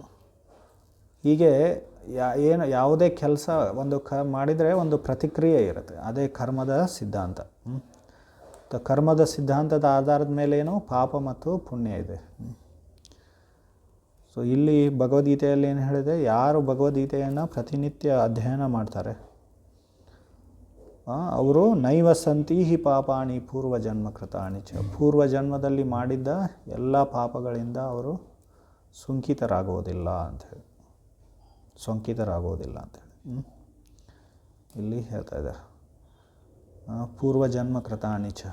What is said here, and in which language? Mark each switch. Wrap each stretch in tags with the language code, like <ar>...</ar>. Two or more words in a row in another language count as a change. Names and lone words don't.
<kn>ಹೀಗೆ ಯಾವುದೇ ಕೆಲಸ ಮಾಡಿದರೆ ಒಂದು ಪ್ರತಿಕ್ರಿಯೆ ಇರುತ್ತೆ, ಅದೇ ಕರ್ಮದ ಸಿದ್ಧಾಂತ. ಕರ್ಮದ ಸಿದ್ಧಾಂತದ ಆಧಾರದ ಮೇಲೇನೋ ಪಾಪ ಮತ್ತು ಪುಣ್ಯ ಇದೆ. ಸೊ ಇಲ್ಲಿ ಭಗವದ್ಗೀತೆಯಲ್ಲಿ ಏನು ಹೇಳಿದೆ, ಯಾರು ಭಗವದ್ಗೀತೆಯನ್ನು ಪ್ರತಿನಿತ್ಯ ಅಧ್ಯಯನ ಮಾಡ್ತಾರೆ ಅವರು</kn> <sa>ನೈವ ಸಂತಿ ಹಿ ಪಾಪಾನಿ ಪೂರ್ವಜನ್ಮ ಕೃತಾನಿ ಚ.</sa> <kn>ಪೂರ್ವಜನ್ಮದಲ್ಲಿ ಮಾಡಿದ್ದ ಎಲ್ಲ ಪಾಪಗಳಿಂದ ಅವರು ಸೋಂಕಿತರಾಗೋದಿಲ್ಲ ಅಂಥೇಳಿ, ಇಲ್ಲಿ ಹೇಳ್ತಾ ಇದ್ದಾರೆ.</kn> <sa>ಪೂರ್ವಜನ್ಮ ಕೃತಾನಿ ಚ.</sa>